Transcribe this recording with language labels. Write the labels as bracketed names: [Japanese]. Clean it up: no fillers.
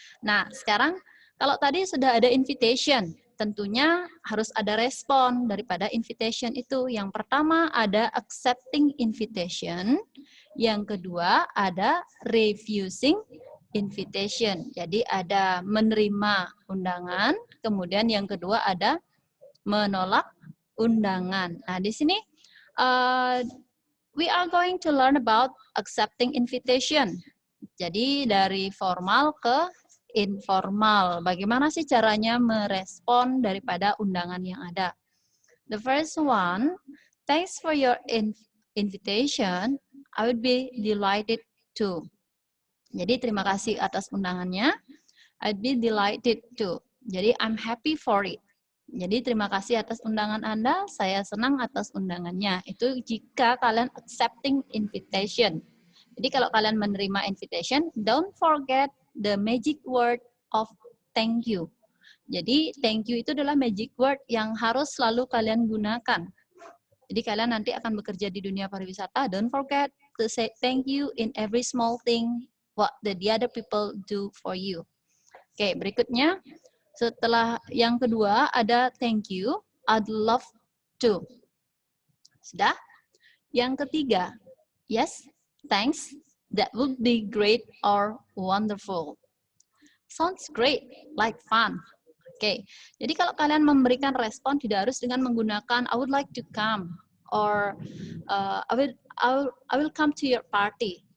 [Indonesian] Nah, sekarang kalau tadi sudah ada invitation, tentunya harus ada respon daripada invitation itu. Yang pertama ada accepting invitation, yang kedua ada refusing invitation. Jadi ada menerima undangan, kemudian yang kedua ada menolak undangan. Nah, di sini [English] we are going to learn about accepting invitation. [Indonesian] Jadi dari formal ke informal. Bagaimana sih caranya merespon daripada undangan yang ada? [English] The first one, thanks for your invitation. I would be delighted to. [Indonesian] Jadi terima kasih atas undangannya. [English] I'd be delighted to. [Indonesian] Jadi [English] I'm happy for it. [Indonesian] Jadi terima kasih atas undangan Anda, saya senang atas undangannya. Itu jika kalian accepting invitation. Jadi kalau kalian menerima invitation, [English] don't forget the magic word of thank you. [Indonesian] Jadi thank you itu adalah magic word yang harus selalu kalian gunakan. Jadi kalian nanti akan bekerja di dunia pariwisata, [English] don't forget to say thank you in every small thing what the other people do for you. [Indonesian] Oke, berikutnya setelah yang kedua ada [English] thank you, I'd love to. [Indonesian] Sudah? Yang ketiga, [English] yes, thanks, that would be great or wonderful. Sounds great, like fun. [Indonesian] Oke, jadi kalau kalian memberikan respon tidak harus dengan menggunakan [English] I would like to come or I will come to your party.